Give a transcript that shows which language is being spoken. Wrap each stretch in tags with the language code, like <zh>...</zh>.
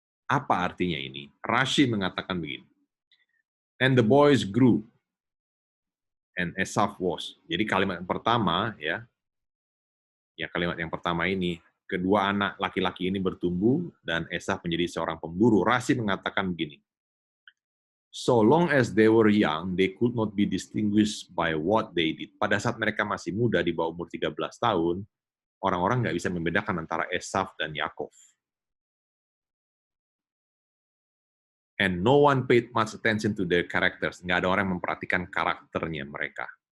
<id>Apa artinya ini? Rashi mengatakan begini.</id> <en>And the boys grew, and Esaf was.</en> <id>Jadi kalimat yang pertama, ya kalimat yang pertama ini, kedua anak laki-laki ini bertumbuh, dan Esaf menjadi seorang pemburu. Rashi mengatakan begini.</id> <en>So long as they were young, they could not be distinguished by what they did.</en> <id>Pada saat mereka masih muda, di bawah umur 13 tahun, orang-orang nggak bisa membedakan antara Esaf dan Yakov.</id> <en>And no one paid much attention to their characters.</en> <id>Nggak ada orang yang memperhatikan karakternya mereka.</id>